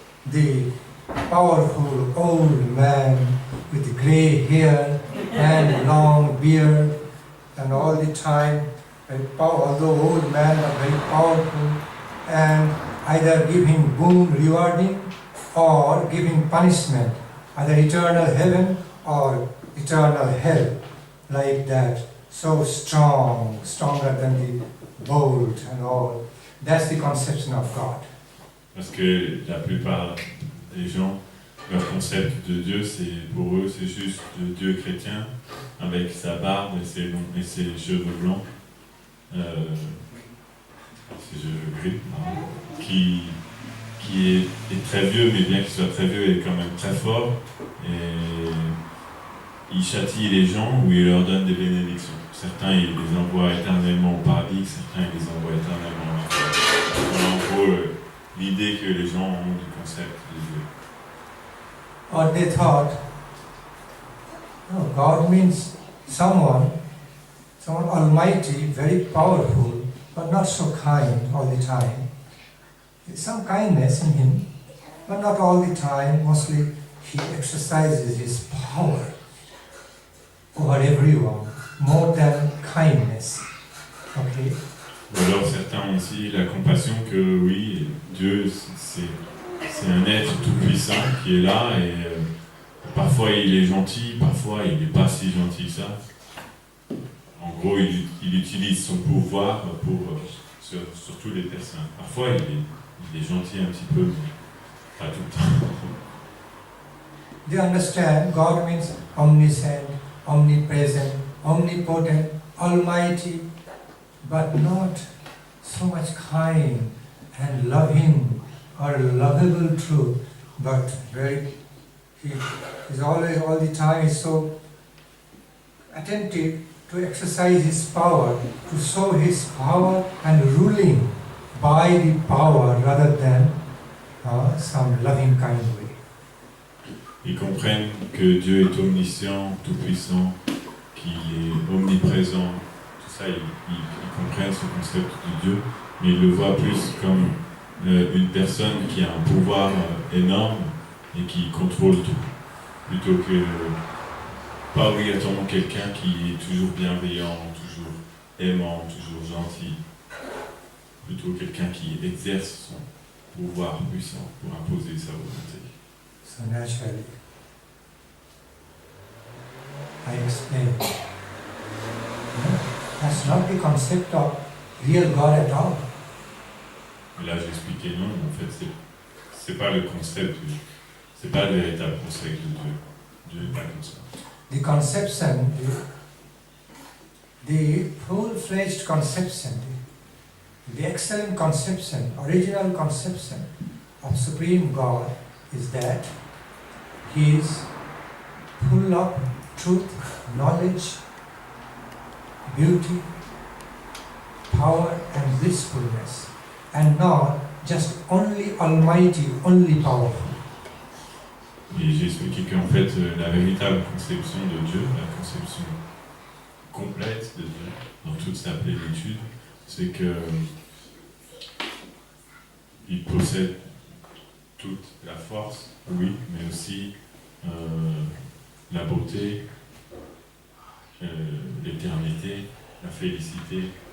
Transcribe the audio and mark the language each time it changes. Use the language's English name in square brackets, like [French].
[English] The powerful old man with grey hair and long beard, and all the time, although old man are very powerful, and either give him boon rewarding or give him punishment, either eternal heaven or eternal hell, like that. So strong, stronger than the bolt and all. That's the conception of God. [French] Parce que la plupart des gens, leur concept de Dieu, pour eux, c'est juste le Dieu chrétien avec sa barbe et ses cheveux blancs, ses cheveux gris, qui est très vieux, mais bien qu'il soit très vieux, il est quand même très fort et il châtie les gens ou il leur donne des bénédictions. Certains, il les envoie éternellement au paradis, certains, il les envoie éternellement en enfer. Voilà en gros l'idée que les gens ont du concept de Dieu. [English] Or they thought, no, God means someone almighty, very powerful, but not so kind all the time. There's some kindness in him, but not all the time. Mostly he exercises his power over everyone, more than kindness. Okay? [French] Ou alors certains ont aussi la compassion que oui, Dieu c'est un être tout-puissant qui est là et parfois il est gentil, parfois il n'est pas si gentil que ça. En gros, il utilise son pouvoir sur toutes les personnes. Parfois il est gentil un petit peu, mais pas tout le temps. [English] They understand God means omniscient, omnipresent, omnipotent, almighty, but not so much kind and loving or lovable truth, but he is always, all the time, is so attentive to exercise his power, to show his power and ruling by the power rather than some loving kind way. [French] Ils comprennent que Dieu est omniscient, tout-puissant, qu'il est omniprésent, tout ça, ils comprennent ce concept de Dieu, mais ils le voient plus comme une personne qui a un pouvoir énorme et qui contrôle tout, plutôt que pas obligatoirement quelqu'un qui est toujours bienveillant, toujours aimant, toujours gentil, plutôt quelqu'un qui exerce son pouvoir puissant pour imposer sa volonté. [English] So naturally, I explained, that's not the concept of real God at all. [French] Et là, j'expliquais non, en fait, c'est pas le concept, c'est pas le véritable concept de Dieu. Dieu n'est pas comme ça. [English] The conception, the full-fledged conception, the excellent conception, original conception of Supreme God is that He is full of truth, knowledge, beauty, power and blissfulness, and not just only almighty, only powerful. [French] Et j'ai expliqué qu'en fait, la véritable conception de Dieu, la conception complète de Dieu, dans toute sa plénitude, c'est que il possède toute la force, oui, mais aussi la beauté, l'éternité, la félicité,